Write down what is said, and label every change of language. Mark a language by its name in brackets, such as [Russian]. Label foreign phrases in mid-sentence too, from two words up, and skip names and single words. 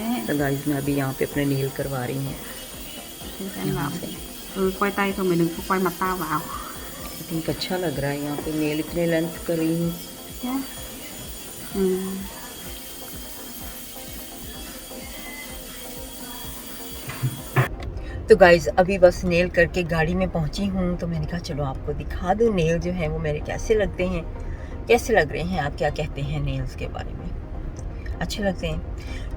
[Hindi] तो गाइस मैं अभी यहाँ पे अपने नेल करवा रही हूँ। [Vietnamese] Thế em bảo quay tay thôi, mày đừng có quay mặt tao vào. [English] I think [Hindi] अच्छा लग रहा है यहाँ पे, नेल इतने लेंथ कर रही हूँ। [Vietnamese] Nhá. [Hindi] तो गाइज अभी बस नेल करके गाड़ी में पहुँची हूँ, तो मैंने कहा चलो आपको दिखा दूँ नेल जो है वो मेरे कैसे लगते हैं, कैसे लग रहे हैं, आप क्या कहते हैं नेल्स के बारे में, अच्छे लगते हैं।